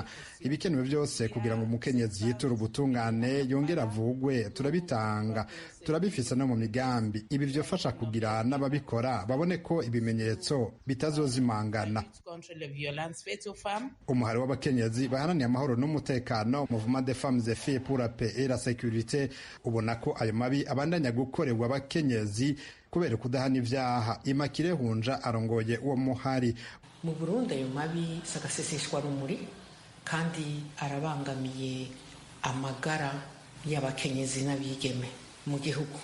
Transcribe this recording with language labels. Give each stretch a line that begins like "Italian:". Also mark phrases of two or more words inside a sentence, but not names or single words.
Rundi: Ibikenewe byose kugira ngo umukenyezi yiture ubutungane yongera avugwe turabitanga. Turabifisa no mu migambi. Ibi vyofasha kugira n'ababikora babone ko ibimenyetso bitazozimangana. Umuhari w'abakenyezi baharaniye amahoro n'umutekano
French: Mouvement des femmes et filles pour la paix et la sécurité
Rundi: ubona ko ayo mabi abandanya gukorerwa abakenyezi kubera kudahana ivyaha. Imakire Hunja arongoye uwo muhari. Mu Burundi ayo mabi sagaseseshwa rumuri kandi arabangamiye amagara y'abakenyezi n'abigeme mu gihugu.